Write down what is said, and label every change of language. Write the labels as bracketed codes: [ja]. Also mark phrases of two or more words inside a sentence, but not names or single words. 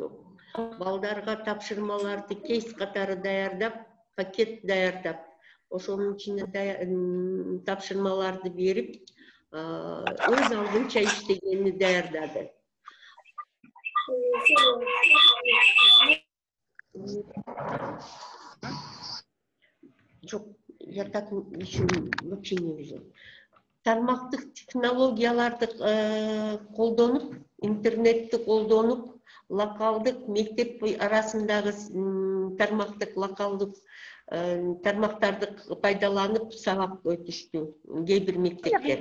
[ky] Балдарга тапшырмаларды кейс катары даярдап, пакет даярдап, ошонун ичине тапшырмаларды берип, өз алдынча иштегени даярдады. Жок, [ru] я так еще вообще не вижу. [ky] Тармактык технологияларды колдонуп, интернетти колдонуп, локалдык мектеп арасындагы тармактык локалдык тармактарды пайдаланып сабак өтүштү кээ бир мектептер.